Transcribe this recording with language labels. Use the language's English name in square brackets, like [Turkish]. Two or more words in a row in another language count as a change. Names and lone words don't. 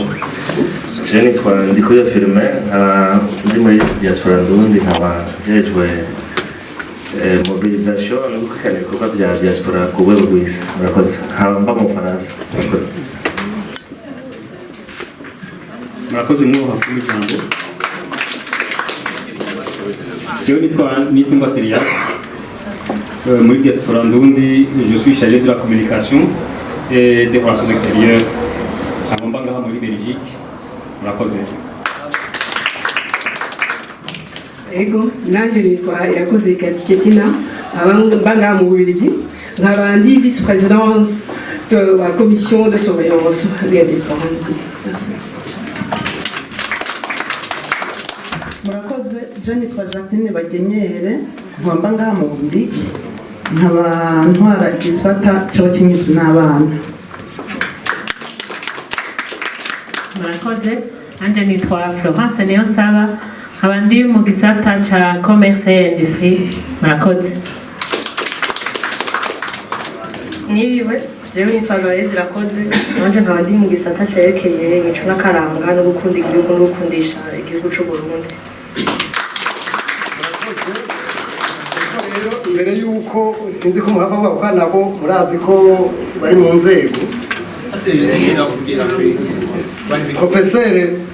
[Rundi] Je nitwa Ndikuyo Firme, ndi muri diaspora Ndundi, nkaba njejwe mobilisation no gukurikirana ibikorwa bya diaspora ku rwego rw'isi. Murakoze. Mba mu Bufaransa. Murakoze. Murakoze mwubaha ku ijambo. Jewe nitwa Seria. Muri diaspora Ndundi, [French] je suis chargé de la communication et des relations extérieures à Mbangaha muri Belgique. [Rundi] Murakoze. Ego, nanje nitwa Irakoze Katiketina, Mbangaha mu Bubiligi, nkaba ndi [French] vice-présidente de la commission de surveillance des diaspora. [Rundi] Murakoze, je nitwa Jacqueline Bagenyere, nkaba ngaha mu Bubiligi, nkaba ntwara igisata cy'abakenyezi n'abana. Murakoze, anje nitwa Florence Niyonsaba, abandi mu gisata ca [French] commerce et industrie [Rundi] murakoze. Niriwe jewe nitwa Gaëlle Irakoze nanje nkaba ndi mu gisata cerekeye imico n'akaranga no gukunda igihugu no gukundisha igihugu c'u Burundi. Mbere yuko sinzi ko muhava mwavuga nabo murazi ko bari mu nzego Profesere